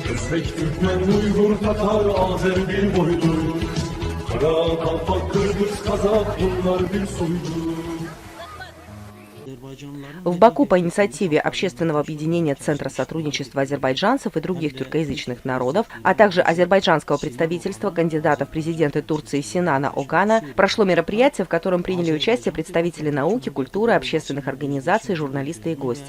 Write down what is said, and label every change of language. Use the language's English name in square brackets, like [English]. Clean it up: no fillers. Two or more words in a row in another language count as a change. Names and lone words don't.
[Turkish] Özbek, Türkmen, Uygur, Tatar, Azer bir boydur. Kara, Kalpak, Kırgız, Kazak bunlar bir soydur. [Russian] В Баку по инициативе Общественного объединения Центра сотрудничества азербайджанцев и других тюркоязычных народов, а также азербайджанского представительства кандидата в президенты Турции Синана Огана прошло мероприятие, в котором приняли участие представители науки, культуры, общественных организаций, журналисты и гости.